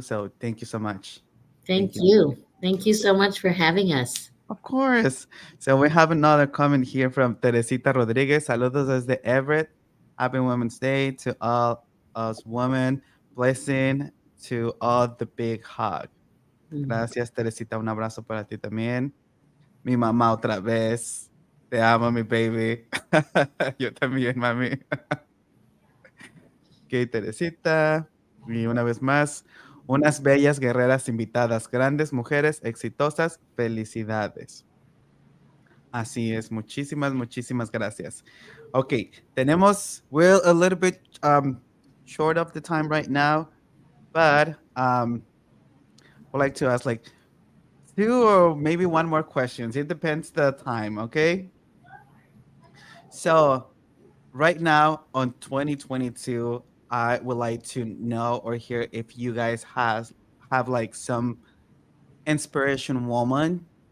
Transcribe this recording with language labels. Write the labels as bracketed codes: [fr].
[en] So thank you so much. Thank Thank you. you. Thank you so much for having us. Of course. So we have another comment here from Teresita Rodriguez. [es] Saludos desde Everett. [en] Happy Women's Day to all us women. Blessing to all the big hug. Mm. [es] Gracias, Teresita. Un abrazo para ti también. Mi mamá otra vez. Te amo, mi baby. Yo también, mami. Ok, Teresita. Y una vez más, unas bellas guerreras invitadas, grandes mujeres exitosas. Felicidades. Así es, muchísimas, muchísimas gracias. [en] Okay, we're a little bit short of the time right now, but would like to ask like two or maybe one more questions. It depends the time, okay? So right now on 2022, I would like to know or hear if you guys have like some inspiration woman